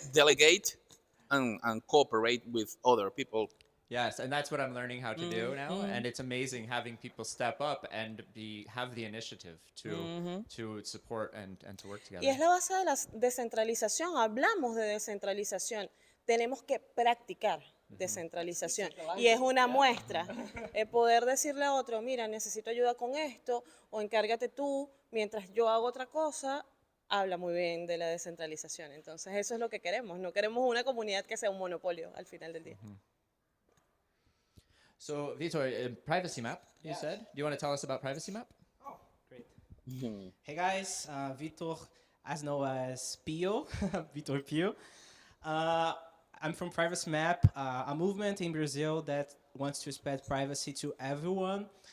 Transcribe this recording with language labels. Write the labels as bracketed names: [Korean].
[English] delegate and cooperate with other people. Yes, and that's what I'm learning how to do now, and it's amazing having people step up and have the initiative to support and to work together. [Spanish] Y es la base de la descentralización. Hablamos de descentralización. Tenemos que practicar descentralización. Y es una muestra. El poder decirle a otro, mira, necesito ayuda con esto, o encárgate tú, mientras yo hago otra cosa, habla muy bien de la descentralización. Entonces eso es lo que queremos. No queremos una comunidad que sea un monopolio al final del día. [English] So, Vitor, PrivacyMap, you said? Do you want to tell us about PrivacyMap? Oh, great. Hey guys, Vitor, as known as Pio, Vitor Pio. I'm from PrivacyMap, a movement in Brazil that wants to spread privacy to everyone.